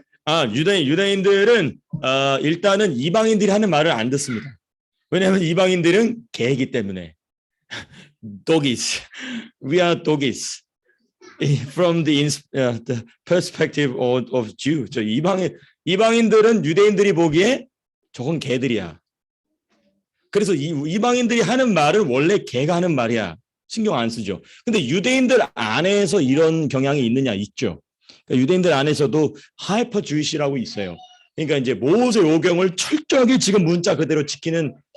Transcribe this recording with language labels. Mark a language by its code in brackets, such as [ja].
[ko] 아, 유대인들은 일단은 이방인들이 하는 말을 안 듣습니다. 왜냐하면 이방인들은 개이기 때문에. [en] Doggies. We are doggies. From the perspective of Jew. [ko] 저 이방인들은 유대인들이 보기에 저건 개들이야. 그래서 이방인들이 하는 말은 원래 개가 하는 말이야. 신경 안 쓰죠. 근데 유대인들 안에서 이런 경향이 있느냐? 있죠. 그러니까 유대인들 안에서도 하이퍼 주이시라고 있어요. 그러니까 이제 모세 오경을 철저하게 지금 문자 그대로 지키는